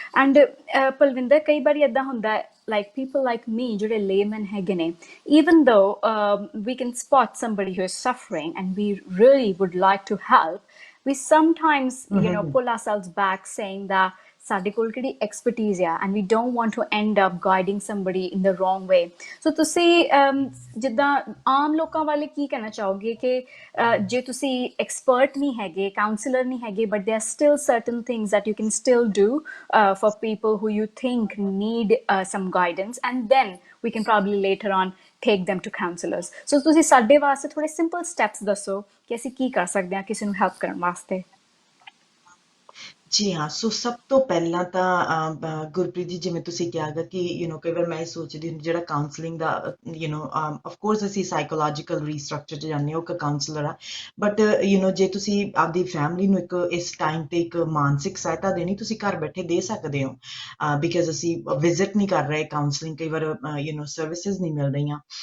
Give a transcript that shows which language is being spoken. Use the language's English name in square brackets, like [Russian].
[English] and Palwinder, [Punjabi] ਕਈ ਵਾਰੀ ਇੱਦਾਂ ਹੁੰਦਾ ਹੈ, [English] like people like me [Punjabi] ਜਿਹੜੇ [English] laymen [Punjabi] ਹੈਗੇ ਨੇ, [English] even though we can spot somebody who is suffering and we really would like to help, we sometimes pull ourselves back saying that [Punjabi] ਸਾਡੇ ਕੋਲ ਕਿਹੜੀ ਐਕਸਪਰਟੀਜ਼ ਆ, [English] And we don't want to end up guiding somebody in the wrong way. [Punjabi] ਸੋ ਤੁਸੀਂ ਜਿੱਦਾਂ ਆਮ ਲੋਕਾਂ ਵਾਲੇ ਕੀ ਕਹਿਣਾ ਚਾਹੋਗੇ ਕਿ ਜੇ ਤੁਸੀਂ ਐਕਸਪਰਟ ਨਹੀਂ ਹੈਗੇ, [English] Counsellor ਨਹੀਂ ਹੈਗੇ, but there are still certain things that you can still do for people who you think need some guidance, and then we can probably later on take them to counselors. [Punjabi] So ਤੁਸੀਂ ਸਾਡੇ ਵਾਸਤੇ ਥੋੜੇ simple steps ਦੱਸੋ ਕਿ ਅਸੀਂ ਕੀ ਕਰ ਸਕਦੇ ਹਾਂ ਕਿਸੇ ਨੂੰ ਹੈਲਪ ਕਰਨ ਵਾਸਤੇ। ਜੀ ਹਾਂ, ਸੋ ਸਭ ਤੋਂ ਪਹਿਲਾਂ ਤਾਂ ਗੁਰਪ੍ਰੀਤ ਜੀ, ਜਿਵੇਂ ਤੁਸੀਂ ਕਿਹਾ ਗਾ ਕਿ ਕਈ ਵਾਰ ਮੈਂ ਇਹ ਸੋਚਦੀ ਹੁੰਦੀ ਜਿਹੜਾ ਕਾਉਂਸਲਿੰਗ ਦਾ [English] of course [Punjabi] ਅਸੀਂ ਸਾਈਕੋਲੋਜੀਕਲ ਰੀਸਟਰਕਚਰ 'ਚ ਜਾਂਦੇ ਹਾਂ, ਉਹ ਇੱਕ ਕਾਉਂਸਲਰ ਆ, ਬਟ ਜੇ ਤੁਸੀਂ ਆਪਦੀ ਫੈਮਿਲੀ ਨੂੰ ਇੱਕ ਇਸ ਟਾਈਮ ਤੇ ਇੱਕ ਮਾਨਸਿਕ ਸਹਾਇਤਾ ਦੇਣੀ, ਤੁਸੀਂ ਘਰ ਬੈਠੇ ਦੇ ਸਕਦੇ ਹੋ, ਬਿਕਾਜ਼ ਅਸੀਂ ਵਿਜ਼ਿਟ ਨਹੀਂ ਕਰ ਰਹੇ, ਕਾਉਂਸਲਿੰਗ ਕਈ ਵਾਰ ਸਰਵਿਸਿਜ਼ ਨਹੀਂ ਮਿਲ ਰਹੀਆਂ।